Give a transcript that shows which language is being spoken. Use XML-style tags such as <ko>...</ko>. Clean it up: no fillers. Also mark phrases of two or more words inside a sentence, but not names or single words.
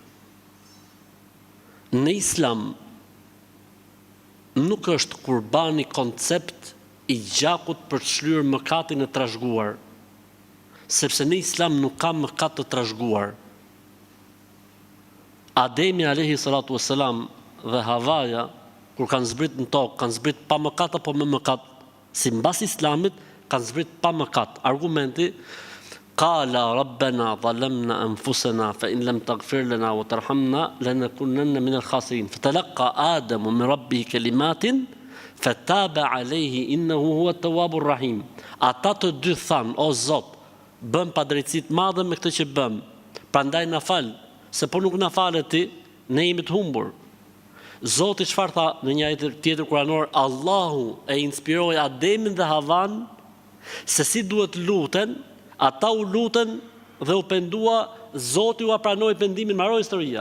<sq>Në Islam nuk është kurbani koncept i gjakut për të shlyer mëkatin e trashëguar, sepse në Islam nuk ka mëkat të trashëguar. Ademi</sq> <ar>عليه الصلاة والسلام</ar> <sq>dhe Havaja, kur kanë zbrit në tokë, kanë zbrit pa mëkat apo me mëkat? Sipas Islamit kanë zbrit pa mëkat.</sq> <ar>Argumenti قال ربنا ظلمنا أنفسنا فإن لم تغفر لنا وترحمنا لنكونن من الخاسرين. فتلقى آدم من ربه كلمات فتاب عليه إنه هو التواب الرحيم.</ar> <sq>Ata të dy thanë, o Zot, bëm padrejtësi të madhe me këtë që bëm. Prandaj na fal, se po nuk na falet Ti, ne jemi të humbur. Zoti çfarë tha në një ajet tjetër kuranor? Allahu e inspiroi Ademin dhe Havan se si duhet luten, ata u luten dhe u pendua, Zoti u pranoi pendimin, mbaroi historia.</sq>